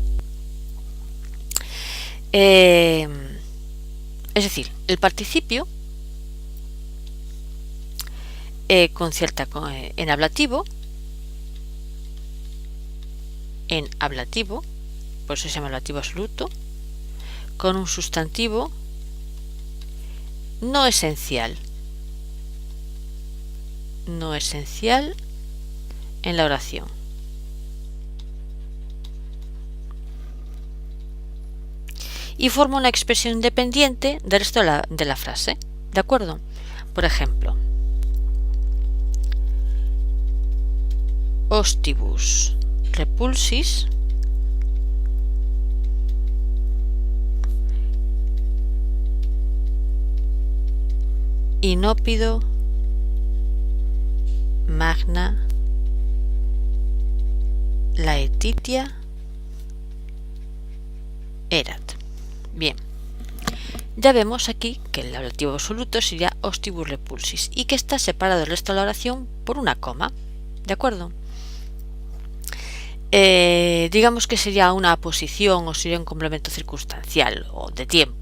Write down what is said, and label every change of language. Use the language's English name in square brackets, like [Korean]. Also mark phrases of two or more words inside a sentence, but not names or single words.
[Spanish] Es decir, el participio concierta en ablativo, por eso se llama ablativo absoluto, con un sustantivo no esencial en la oración. Y forma una expresión independiente del resto de la frase. ¿De acuerdo? Por ejemplo, [Latin] ostibus repulsis inopido magna laetitia erat. [Spanish] Bien, ya vemos aquí que el ablativo absoluto sería [Latin] ostibus repulsis [Spanish] y que está separado del resto de la oración por una coma. ¿De acuerdo? Digamos que sería una aposición o sería un complemento circunstancial o de tiempo.